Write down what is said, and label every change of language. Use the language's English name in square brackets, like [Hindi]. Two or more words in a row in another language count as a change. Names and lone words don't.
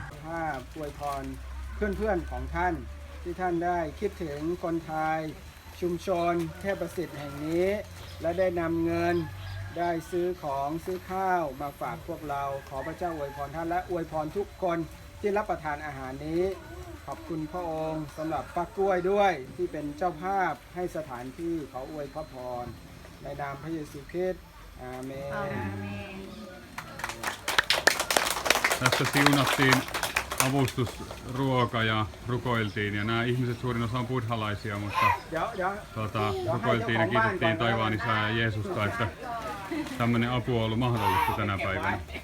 [Thai] อวยพรเพื่อนๆของท่านที่ท่านได้คิดถึงคนไทยชุมชนเทพประสิทธิ์แห่งนี้และได้นำเงินได้ซื้อของซื้อข้าวมาฝากพวกเราขอพระเจ้าอวยพรท่านและอวยพรทุกคนที่รับประทานอาหารนี้ขอบคุณพระองค์สำหรับป้ากล้วยด้วยที่เป็นเจ้าภาพให้สถานที่ขออวยพระพรในนามพระเยซูคริสต์อาเมน [Finnish] Tässä siunattiin avustusruoka ja rukoiltiin ja nämä ihmiset suurin osa on buddhalaisia, mutta rukoiltiin ja kiitettiin taivaan Isää ja Jeesusta, että tämmöinen apu on ollut mahdollista tänä päivänä.